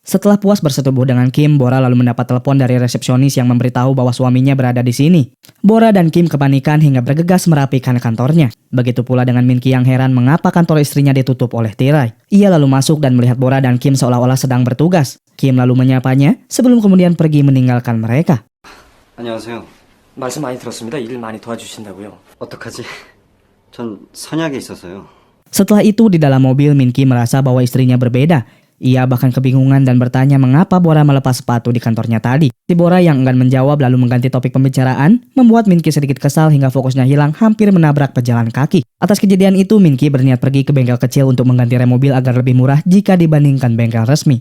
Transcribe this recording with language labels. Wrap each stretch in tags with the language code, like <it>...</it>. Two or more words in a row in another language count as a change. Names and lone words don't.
<id>Setelah puas bersetubuh dengan Kim, Bora lalu mendapat telepon dari resepsionis yang memberitahu bahwa suaminya berada di sini. Bora dan Kim kepanikan hingga bergegas merapikan kantornya. Begitu pula dengan Min Ki yang heran mengapa kantor istrinya ditutup oleh tirai. Ia lalu masuk dan melihat Bora dan Kim seolah-olah sedang bertugas. Kim lalu menyapanya sebelum kemudian pergi meninggalkan mereka.</id> <ko>안녕하세요. 말씀 많이 들었습니다. 일 많이 도와주신다고요. 어떡하지? 전 선약에 있어서요.</ko> <id>Setelah itu di dalam mobil Min Ki merasa bahwa istrinya berbeda. Ia bahkan kebingungan dan bertanya mengapa Bora melepas sepatu di kantornya tadi. Si Bora yang enggan menjawab lalu mengganti topik pembicaraan, membuat Min Ki sedikit kesal hingga fokusnya hilang hampir menabrak pejalan kaki. Atas kejadian itu Min Ki berniat pergi ke bengkel kecil untuk mengganti rem mobil agar lebih murah jika dibandingkan bengkel resmi.</id>